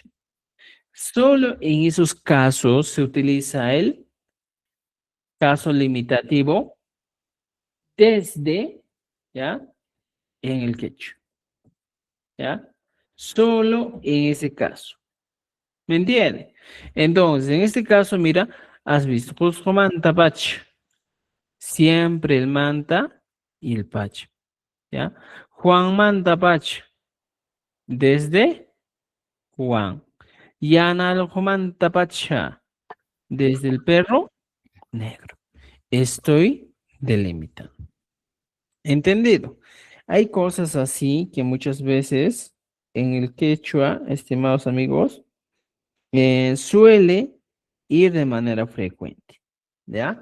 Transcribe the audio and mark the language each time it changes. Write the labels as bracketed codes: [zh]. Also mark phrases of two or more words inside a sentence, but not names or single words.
[es] Solo en esos casos se utiliza el caso limitativo desde, ¿ya? En el quechua, ¿ya? Solo en ese caso. ¿Me entiende? Entonces, en este caso, mira, has visto, [qu] Cusco manta pacha. [es] Siempre el manta y el pacha, ¿ya? [qu] Juan manta pacha. [es] Desde Juan. [qu] Yana al manta pacha. [es] Desde el perro negro. Estoy delimitando. ¿Entendido? Hay cosas así que muchas veces en el quechua, estimados amigos, suele ir de manera frecuente, ¿ya?